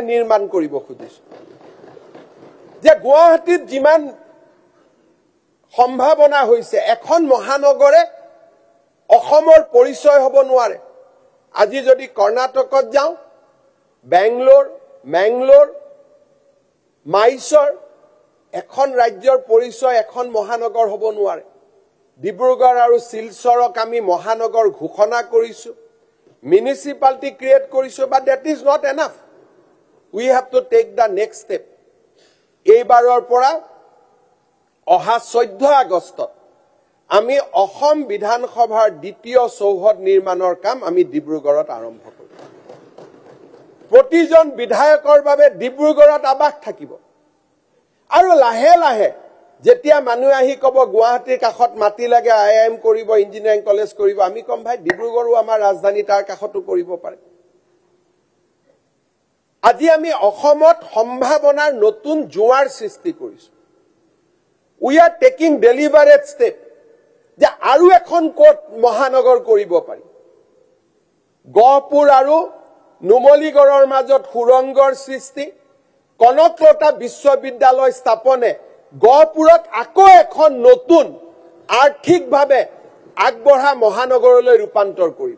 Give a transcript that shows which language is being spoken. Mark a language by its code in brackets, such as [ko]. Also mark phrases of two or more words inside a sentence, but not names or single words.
[as] নিৰ্মাণ কৰিব খুজিছো যে গুৱাহাটীত যিমান সম্ভাৱনা হৈছে এখন মহানগৰে অসমৰ পৰিচয় হ'ব নোৱাৰে আজি যদি কৰ্ণাটকত যাওঁ বেংগলোৰ মেংগলোৰ মাইসৰ এখন ৰাজ্যৰ পৰিচয় এখন মহানগৰ হ'ব নোৱাৰে ডিব্ৰুগড় আৰু শিলচৰক আমি মহানগৰ ঘোষণা কৰিছো [en] municipality create [as] koriso [en] but that is not enough we have to take the next step [as] এইবাৰৰ পৰা অহা 14 আগষ্ট আমি অসম বিধানসভাৰ দ্বিতীয় চৌহদ নিৰ্মাণৰ কাম আমি ডিব্ৰুগড়ত আৰম্ভ কৰিম প্ৰতিজন বিধায়কৰ বাবে ডিব্ৰুগড়ত আবাস থাকিব আৰু লাহে লাহে যেতিয়া মানুহ আহি কব গুৱাহাটীৰ কাখত মাটি লাগে আইএম কৰিব ইঞ্জিনিয়াৰিং কলেজ কৰিব আমি কম ভাই ডিব্ৰুগড়ও আমাৰ ৰাজধানী তাৰ কাখতো কৰিব পাৰে আজি আমি অসমত সম্ভাৱনাৰ নতুন জোৱাৰ সৃষ্টি কৰিছো [en] we are taking deliberate step [as] যে আৰু এখন কোট মহানগৰ কৰিব পাৰি গহপুৰ আৰু নুমলীগড়ৰ মাজত সুৰংগৰ সৃষ্টি কনকলতা বিশ্ববিদ্যালয় স্থাপনে গহপুৰক আকৌ এখন নতুন আৰ্থিকভাৱে আগবঢ়া মহানগৰলৈ ৰূপান্তৰ কৰিব